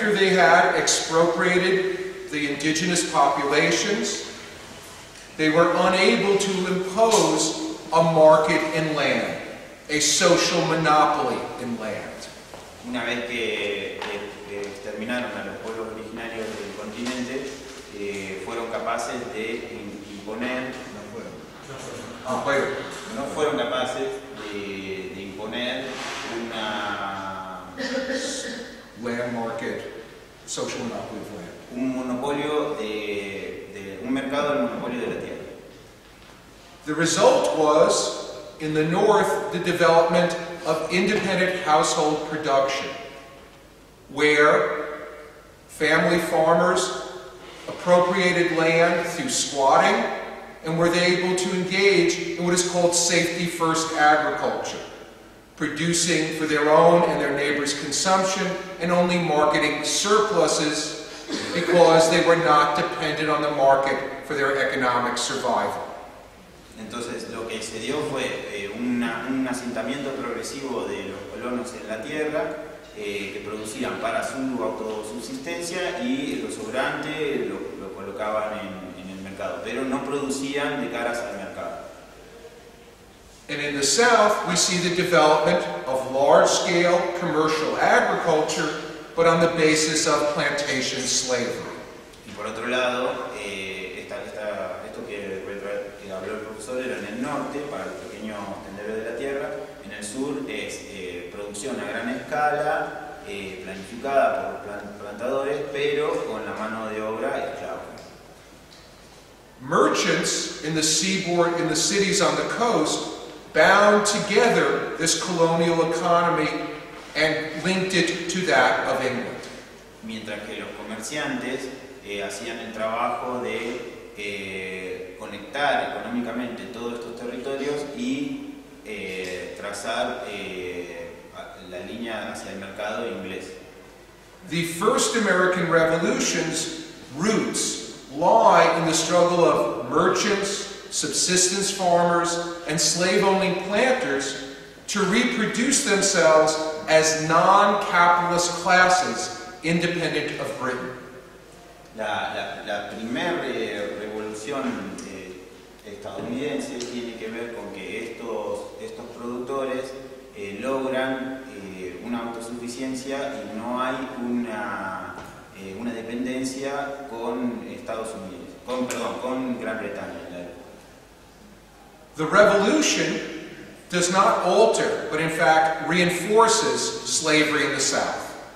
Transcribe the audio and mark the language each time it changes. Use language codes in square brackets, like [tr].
[en] After they had expropriated the indigenous populations, they were unable to impose a market in land, a social monopoly in land. [es] Una vez que exterminaron a los pueblos originarios del continente, fueron capaces de imponer, no fueron capaces de imponer una [en] land market, social monopoly of land. [es] Un monopolio un mercado del monopolio de la tierra. [en] The result was, in the North, the development of independent household production, where family farmers appropriated land through squatting and were they able to engage in what is called safety-first agriculture, producing for their own and their neighbors' consumption and only marketing surpluses because they were not dependent on the market for their economic survival. [es] Entonces lo que se dio fue un asentamiento progresivo de los colonos en la tierra que producían para su autosubsistencia y lo sobrante lo colocaban en el mercado, pero no producían de caras al mercado. [en] And in the South, we see the development of of large-scale commercial agriculture, but on the basis of plantation slavery. [es] Y por otro lado, esto que habló el profesor era en el norte, para el pequeño tendero de la tierra. En el sur es producción a gran escala, planificada por plantadores, pero con la mano de obra esclava. [en] Merchants in the seaboard, in the cities on the coast, bound together this colonial economy and linked it to that of England. [es] Mientras que los comerciantes hacían el trabajo de conectar económicamente todos estos territorios y trazar la línea hacia el mercado inglés. [en] The first American Revolution's roots lie in the struggle of merchants, subsistence farmers, and slave-owning planters to reproduce themselves as non-capitalist classes independent of Britain. [es] La primera revolución estadounidense tiene que ver con que estos productores logran una autosuficiencia y no hay una dependencia con Estados Unidos, con Gran Bretaña. [en] The revolution does not alter, but in fact reinforces slavery in the South.